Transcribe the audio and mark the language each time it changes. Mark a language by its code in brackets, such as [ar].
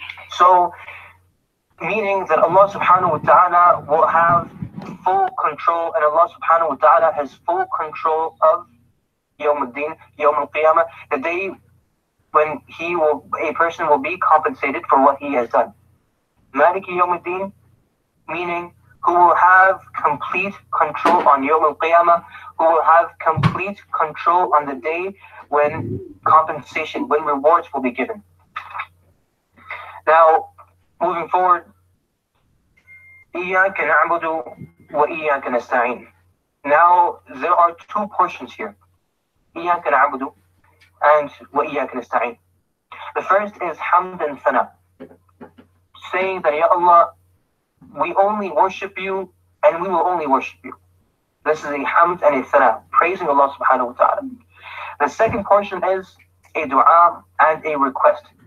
[en] So, meaning that Allah subhanahu wa ta'ala will have full control, and Allah subhanahu wa ta'ala has full control of Yawm al-Din, Yawm al-Qiyamah, the day when a person will be compensated for what he has done. Maliki Yawm al-Din, meaning who will have complete control on Yawm al-Qiyamah, who will have complete control on the day when compensation, when rewards will be given. Now, moving forward, [ar] إِيَّاكَ نَعْبُدُ وَإِيَّاكَ نَسْتَعِينُ. [en] Now, there are two portions here. [ar] إِيَّاكَ نَعْبُدُ and وَإِيَّاكَ نَسْتَعِينُ. [en] The first is hamd and thana, saying that, Ya Allah, we only worship you and we will only worship you. This is a hamd and a thana, praising Allah subhanahu wa ta'ala. The second portion is a dua and a request.